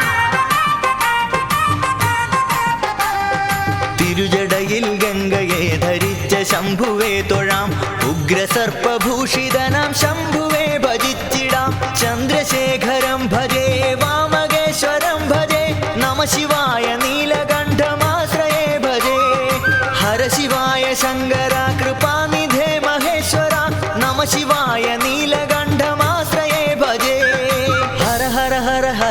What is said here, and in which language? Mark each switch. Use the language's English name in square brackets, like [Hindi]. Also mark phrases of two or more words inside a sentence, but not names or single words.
[Malayalam] തിരുജടയിൽ ഗംഗയെ ധരിച്ച ശംഭുവേ തൊഴാം ഉഗ്രസർപ്പഭൂഷിതനാം ശംഭുവേ ഭജിച്ചിടാം [Sanskrit] ചന്ദ്രശേഖരം ഭജേ വാമകേശ്വരം ഭജേ നമ ശിവായ നീലകണ്ഠമാശ്രയേ ഭജേ हर शिवाय शङ्कर कृपानिधे महेश्वर नम शिवाय नीलकण्ठमाश्रये भजे हर हर हर हर